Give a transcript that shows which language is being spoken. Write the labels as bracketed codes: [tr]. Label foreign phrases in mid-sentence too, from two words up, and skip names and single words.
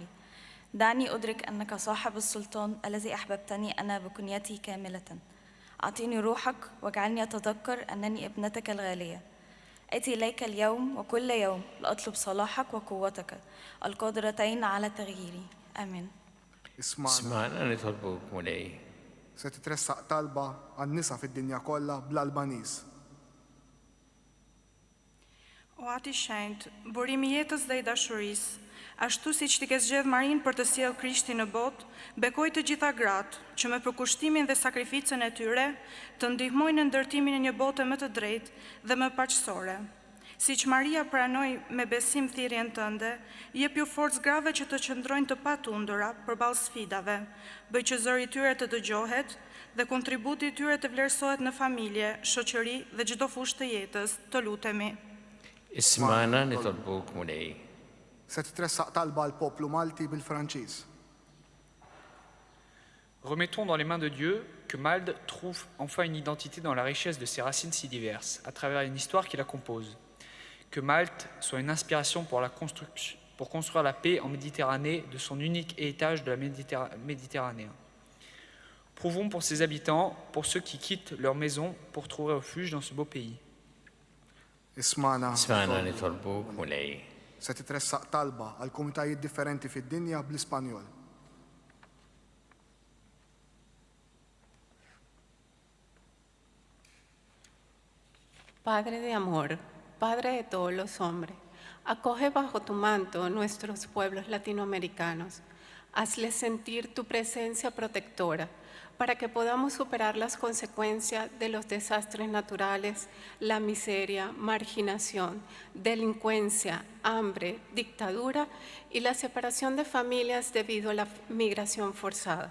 [ar] دعني أدرك أنك صاحب السلطان الذي أحببتني أنا بكنيتي كاملة. أعطيني روحك واجعلني أتذكر أنني ابنتك الغالية. أتي إليك اليوم وكل يوم لأطلب صلاحك وقوتك القادرتين على تغييري. آمين. اسمعنا. اسمعنا نطلبك مولاي. [mt] Se titressaq talba għan-nisa fid-dinja kollha bl-Albaniż. [sq] O ati shenjtë, burimi i jetës dhe i dashurisë, ashtu siç ti ke zgjedh Marinë për të sjellë Krishtin në botë, bekoj të gjitha gratë që me përkushtimin dhe sakrificën e tyre të ndihmojnë në ndërtimin e një bote më të drejtë dhe më paqësore. Siç Maria pranoi me besim thirrjen tënde, jep ju forcë grave që të qëndrojnë të patundura përballë sfidave, bëj që zëri i tyre të dëgjohet dhe kontributi i tyre të vlerësohet në familje, shoqëri dhe çdo fushë të jetës. Të lutemi. [ar] اسمعنا نطلبك مولاي. [mt] Se titressaq talba l-poplu Malti bil-Franċiż. [fr] Remettons dans les mains de Dieu que Malte trouve enfin une identité dans la richesse de ses racines si diverses, à travers une histoire qui la compose. Que Malte soit une inspiration pour construire la paix en Méditerranée de son unique héritage de la Méditerranée. Prouvons pour ses habitants, pour ceux qui quittent leur maison pour trouver refuge dans ce beau pays. [ar] Ismana. اسمعنا نطلبك مولاي. [mt] Se titressaq talba għal komunitajiet differenti fid-dinja bl-Ispanjol. [es] Padre de amor, Padre de todos los hombres, acoge bajo tu manto nuestros pueblos latinoamericanos. Hazles sentir tu presencia protectora para que podamos superar las consecuencias de los desastres naturales, la miseria, marginación, delincuencia, hambre, dictadura y la separación de familias debido a la migración forzada.